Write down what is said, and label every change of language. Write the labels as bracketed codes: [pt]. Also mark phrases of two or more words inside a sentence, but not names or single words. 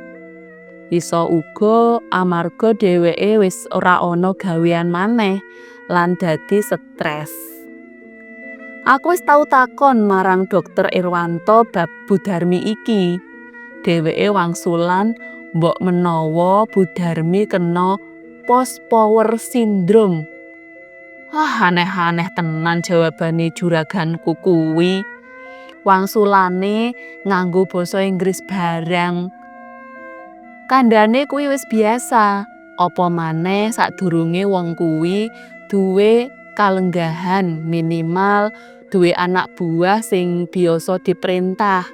[jv] Iso uga amarga dheweke wis ora ana gawean maneh lan dadi stres. Aku wis tau takon marang dokter Irwanto bab Bu Darmi iki. dheweke wangsulan mbok menawa Budarmi kena [en] post power syndrome. [jv] Aneh-aneh tenan jawabane juraganku kuwi. Wangsulane nganggo basa Inggris barang. Kandhane kuwi wis biasa, apa maneh sadurunge wong kuwi duwe kalenggahan minimal duwe anak buah sing biasa diperintah.